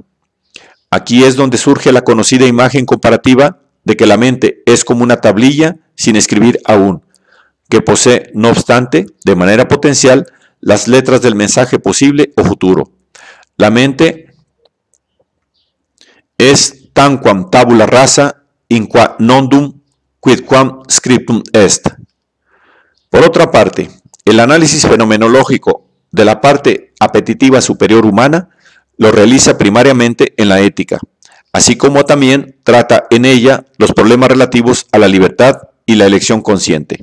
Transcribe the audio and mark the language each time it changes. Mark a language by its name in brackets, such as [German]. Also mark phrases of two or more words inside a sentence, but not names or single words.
[Spanish] Aquí es donde surge la conocida imagen comparativa de que la mente es como una tablilla sin escribir aún, que posee, no obstante, de manera potencial, las letras del mensaje posible o futuro. La mente es [Latin] tanquam tabula rasa in qua nondum quidquam scriptum est. [Spanish] Por otra parte, el análisis fenomenológico de la parte apetitiva superior humana lo realiza primariamente en la ética, así como también trata en ella los problemas relativos a la libertad y la elección consciente.